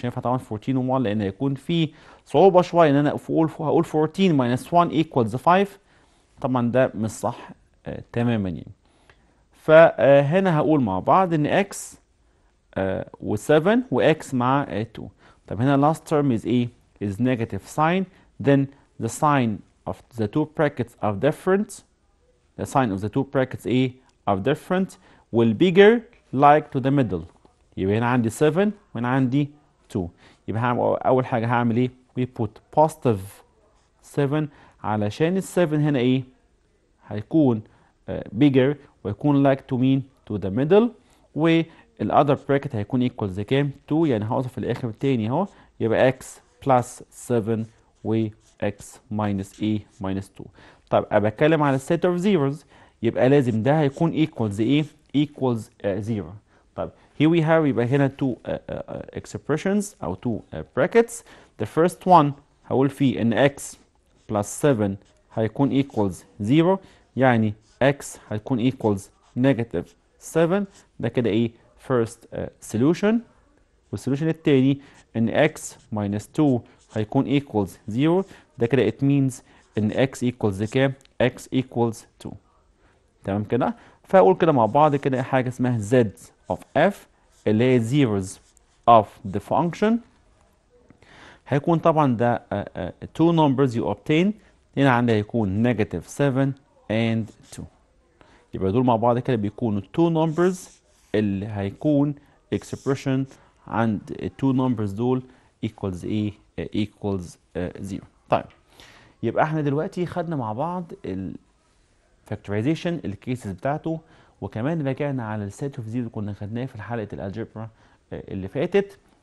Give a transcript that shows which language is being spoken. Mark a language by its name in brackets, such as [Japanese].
[Arabic] مش هينفع طبعا 14 و1 لان هيكون في صعوبة شوية ان انا هقول [English] 14 minus 1 equals 5. [Arabic] طبعا ده مش صح تماما يعني. فهنا هقول مع بعض ان x و7 وx مع 2. طب هنا [English] last term is ايه؟ is negative sign. Then the sign of the two brackets are different. The sign of the two brackets A are different will bigger like to the middle. [Arabic] يبقى هنا عندي 7 وهنا عندي 2. يبقى أول حاجة هعمل إيه؟ [English] we put positive 7 [Arabic] علشان ال 7 هنا إيه؟ هيكون [English] bigger ويكون like to mean to the middle، [Arabic] والother bracket هيكون equals كام؟ 2. يعني هوصف في الآخر تاني أهو، يبقى [English] x plus 7 [Arabic] و x minus a minus 2. طب أنا بتكلم على [English] set of zeros، [Arabic] يبقى لازم ده هيكون equals ايه؟ [English] equals 0. طب here we have [Arabic] يبقى هنا [English] two expressions أو two brackets. The first one [Arabic] هقول فيه إن [English] x plus 7 هيكون equals 0، يعني x هيكون equals negative 7. [Arabic] ده كده ايه؟ [English] first solution. [Arabic] والسولوشن التاني ان x minus 2 هيكون equals 0. ده كده [English] it means ان x equals كام؟ x equals 2. [Arabic] تمام كده؟ فاقول كده مع بعض كده حاجه اسمها z of f اللي هي [English] zeros of the function. [Arabic] هيكون طبعا ده [English] two numbers you obtain. [Arabic] هنا عندي هيكون [English] negative 7 and 2. [Arabic] يبقى دول مع بعض كده بيكونوا [English] two numbers [Arabic] اللي هيكون expression عند التو نمبرز دول equals ايه؟ equals 0. طيب يبقى احنا دلوقتي خدنا مع بعض [English] الفاكتورايزيشن الكيسز [Arabic] بتاعته، وكمان رجعنا على [English] السيت of zero [Arabic] اللي كنا خدناه في حلقه الالجبرا اللي فاتت.